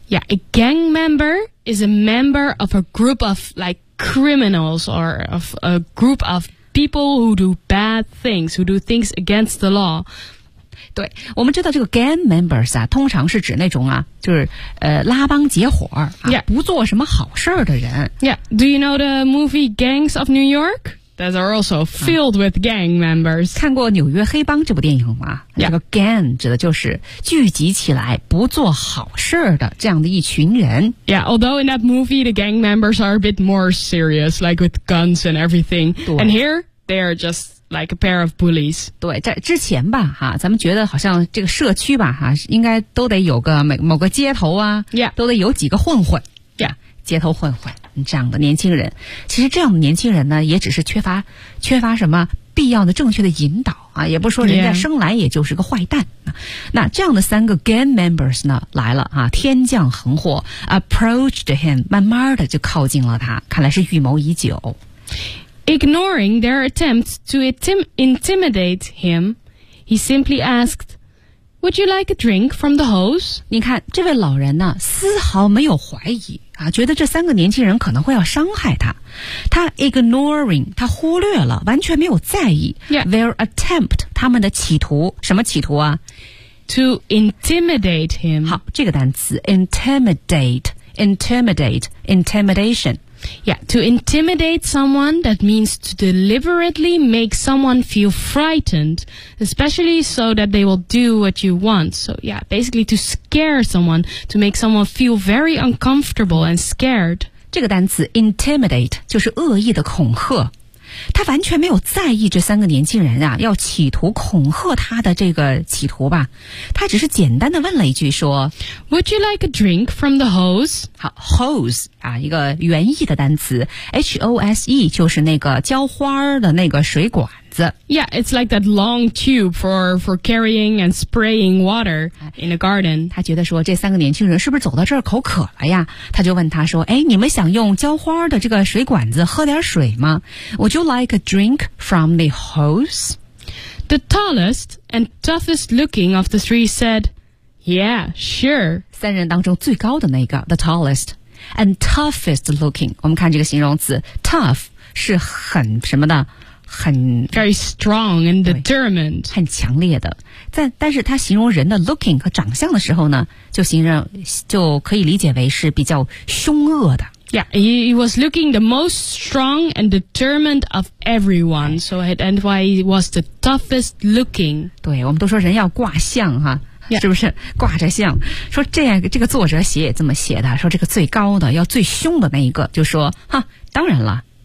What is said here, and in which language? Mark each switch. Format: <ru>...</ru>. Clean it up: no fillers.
<en>Yeah, a gang member is a member of a group of, like, criminals or of a group of people who do bad things, who do things against the law.</en> <zh>对，我们知道这个 gang members 啊，通常是指那种啊，就是拉帮结伙、啊、</zh> <en>yeah.</en> <zh>不做什么好事的人。</zh> <en>Yeah, do you know the movie Gangs of New York? that are also filled with gang members.</en> <zh>看过纽约黑帮这部电影吗？这个 gang 指的就是聚集起来不做好事的这样的一群人。</zh> <en>Yeah, although in that movie, the gang members are a bit more serious, like with guns and everything. And here, they are just like a pair of bullies.</en> <zh>对，在之前吧，哈，咱们觉得好像这个社区吧，哈，应该都得有个某个街头啊，</zh> <en>yeah.</en> <zh>都得有几个混混。</zh> <en>Yeah.</en> <zh>街头混混这样的年轻人，其实这样的年轻人呢，也只是缺乏什么必要的正确的引导啊，也不说人家生来也就是个坏蛋。</zh> <en>Yeah.</en> <zh>那这样的三个 gang members 呢来了啊，天降横祸</zh> <en>approached him，</en> <zh>慢慢的就靠近了他，看来是预谋已久。</zh> <en>Ignoring their attempts to intimidate him, he simply asked. Would you like a drink from the hose?</en> <zh>你看这位老人呢丝毫没有怀疑啊，觉得这三个年轻人可能会要伤害他。他 ignoring, 他忽略了，完全没有在意。</zh> <en>Yeah. Their attempt,</en> <zh>他们的企图，什么企图啊？</zh> <en>To intimidate him.</en> <zh>好，这个单词 intimidation.</zh> <en>Yeah, to intimidate someone, that means to deliberately make someone feel frightened, especially so that they will do what you want. So yeah, basically to scare someone, to make someone feel very uncomfortable and scared.</en> <zh>这个单词 intimidate 就是恶意的恐吓。他完全没有在意这三个年轻人啊，要企图恐吓他的这个企图吧。他只是简单的问了一句说</zh> <en>Would you like a drink from the hose?</en> <zh>好 ,hose, 啊一个原意的单词 ,H-O-S-E, 就是那个浇花的那个水管。</zh> <en>Yeah, it's like that long tube for carrying and spraying water in a garden.</en> <zh>他觉得说这三个年轻人是不是走到这儿口渴了呀？他就问他说，哎，你们想用浇花的这个水管子喝点水吗？</zh> <en>Would you like a drink from the hose? The tallest and toughest looking of the three said, yeah, sure.</en> <zh>三人当中最高的那个</zh> <en>the tallest and toughest looking.</en> <zh>我们看这个形容词 tough 是很什么的很</zh> <en>very strong and determined</en> <zh>很强烈的但是他形容人的 looking 和长相的时候呢就可以理解为是比较凶恶的</zh> <en>Yeah, he was looking the most strong and determined of everyone So and why he was the toughest looking</en> <zh>对我们都说人要挂相哈、啊</zh> <en>yeah.</en> <zh>是不是挂着相说这样这个作者写也这么写的说这个最高的要最凶的那一个就说哈当然了</zh>